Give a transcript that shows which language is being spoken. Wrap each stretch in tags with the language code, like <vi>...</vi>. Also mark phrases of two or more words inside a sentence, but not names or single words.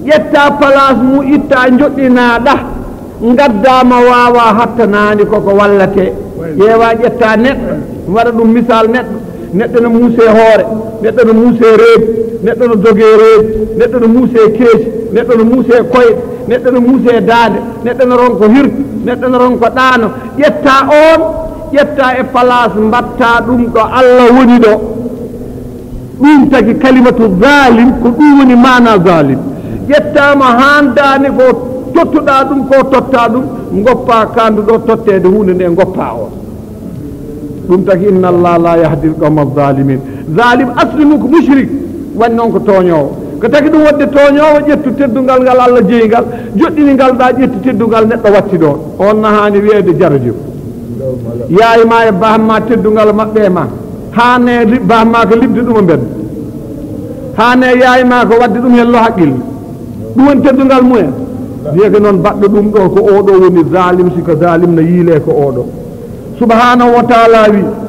<ff>ƴetta place mu itta joɗɗinaɗa gaddama wawa hattanani koko wallate ƴeewa ƴetta neɗɗo waɗa ɗum misal neɗɗo no muuse hoore neɗɗo no muuse reedu neɗɗo no doge reedu neɗɗo no muuse keesi neɗɗo no muuse koyɗe neɗɗo no muuse daande neɗɗo no ronko hirtu neɗɗo no ronko ɗaano ƴetta on ƴetta e place mbatta ɗum ɗo Allah woni ɗo ɗum tagi</ff> <ar>كلمة ظالم</ar> <ff>ko ɗum woni mana zalim ƴettama handani ko tottuɗa ɗum ko totta ɗum goppa kandu ɗo tottede hunde nde goppa on ɗum tagi</ff> <ar>إن الله لا يهدي القوم الظالمين</ar> <ff>zalim aslimu ko mushrik wani noon ko tooñowo ko tagi ɗum wadde tooñowo ƴettu teddungal ngal Allah jeeyingal joɗɗini ngal ɗa ƴetti teddungal neɗɗo watti ɗon on nahani wiyede jarajo yaay ma e bahma teddungal maɓɓe ma hane bahma ko libde ɗum o mbedda hane yaay ma ko wadde ɗum hello haqqille ɗum woni teddungal mumen wiye ko noon baɗɗo ɗum ɗo ko oɗo woni zalim siko zalim no yiile ko oɗo</ff> <ar>سبحانه وتعالى</ar> <ff>wi</ff>